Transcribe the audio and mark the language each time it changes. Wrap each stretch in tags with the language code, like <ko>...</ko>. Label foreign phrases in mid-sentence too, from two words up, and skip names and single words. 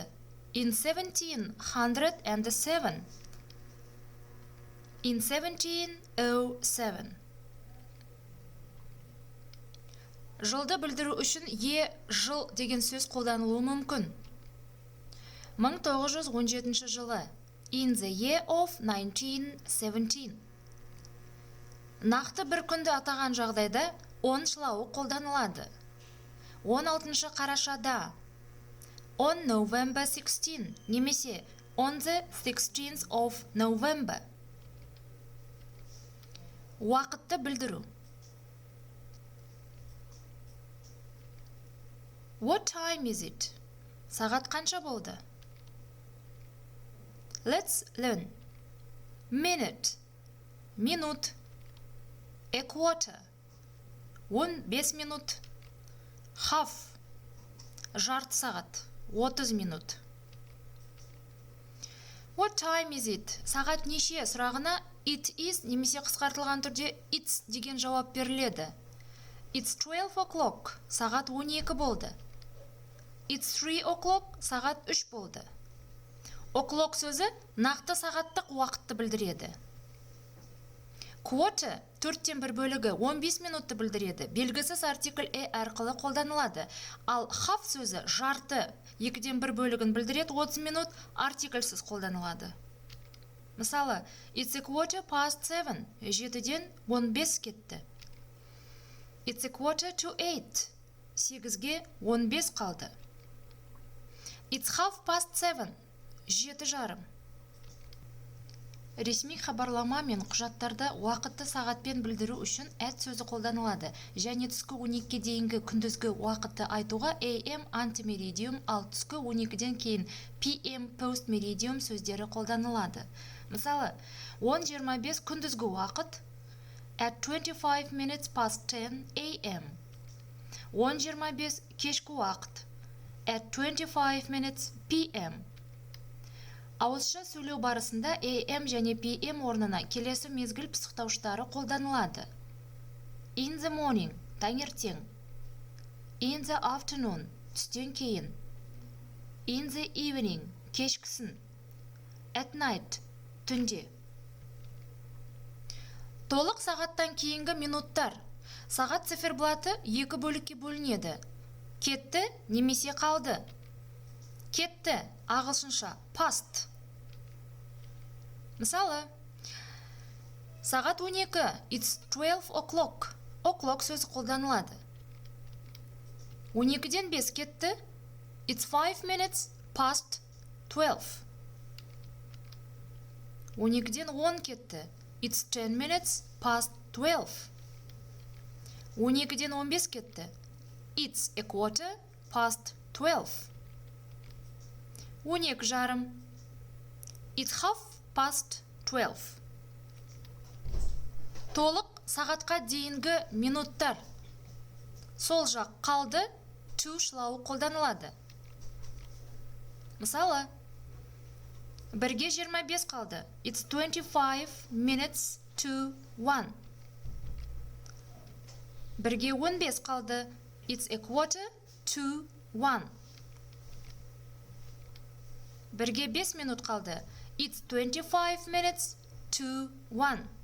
<en>In 1707. In 1707.</en> <kk>Жылды білдіру үшін жыл деген сөз қолданылуы мүмкін. 1917 жылы.</kk> <en>In the year of 1917.</en> <kk>Нақты бір күнді атаған жағдайда 10 шылауы қолданылады.</kk> <en>16 қарашада On November 16 немесе on the 16th of November.</en> <kk>Уақытты білдіру.</kk> <en>What time is it?</en> <kk>Сағат қанша болды?</kk> <en>Let's learn. Minute. Минут. A quarter. 15 минут.</en> <kk>Half. Жарты сағат. 30 минут.</kk> <en>What time is it?</en> <kk>Сағат неше сұрағына</kk> <en>it is</en> <kk>немесе қысқартылған түрде it's деген жауап беріледі.</kk> <en>It's 12 o'clock.</en> <kk>Сағат 12 болды.</kk> <en>It's 3 o'clock.</en> <kk>Сағат 3 болды. O'clock сөзі нақты сағаттық уақытты білдіреді. Quarter, 4-тен 1 бөлігі 15 минутты білдіреді. Белгісіз артикль e арқылы қолданылады. Ал half сөзі жарты, 2-ден 1 бөлігін білдіреді, 30 минут артикльсіз қолданылады. Мысалы,</kk> <en>it's a quarter past 7,</en> <kk>7-ден 15 кетті.</kk> <en>It's a quarter to 8,</en> <kk>8-ге 15 қалды.</kk> <en>It's half past 7, 7:30.</en> <kk>Ресми хабарлама мен құжаттарда уақытты сағатпен білдіру үшін at сөзі қолданылады. Және түскі 12-ге дейінгі күндізгі уақытты айтуға AM antemeridium, ал түскі 12-ден кейін PM postmeridium сөздері қолданылады.</kk> <en>Мысалы, 10:25</en> <kk>күндізгі уақыт</kk> <en>at 25 minutes past 10 AM. 10:25</en> <kk>кешкі уақыт</kk> <en>at 25 minutes PM.</en> <kk>Ауызша сөйлеу барысында AM және PM орнына келесі мезгіл пысықтауыштары қолданылады.</kk> <en>In the morning, таңертең. In the afternoon,</en> <kk>түстен кейін.</kk> <en>In the evening, кешкісін. At night,</en> <kk>түнде. Толық сағаттан кейінгі минуттар. Сағат циферблаты 2 бөлікке бөлінеді. Кетті немесе қалды. Кетті, ағылшынша past. Мысалы, сағат 12,</kk> <en>it's 12 o'clock.</en> <kk>O'clock сөзі қолданылады. 12-ден 5 кетті,</kk> <en>it's 5 minutes past 12.</en> <kk>12-ден 10 кетті,</kk> <en>it's 10 minutes past 12.</en> <kk>12-ден 15 кетті,</kk> <en>it's a quarter past 12. 12:30. It's half past 12.</en> <kk>Толық сағатқа дейінгі минуттар. Сол жақ қалды, to шылауы қолданылады. Мысалы, 1-ге 25 қалды.</kk> <en>It's 25 minutes to 1.</en> <kk>1-ге 15 қалды.</kk> <en>It's a quarter to 1.</en> <kk>1-ге 5 минут қалды.</kk> <en>It's 25 minutes to 1.</en>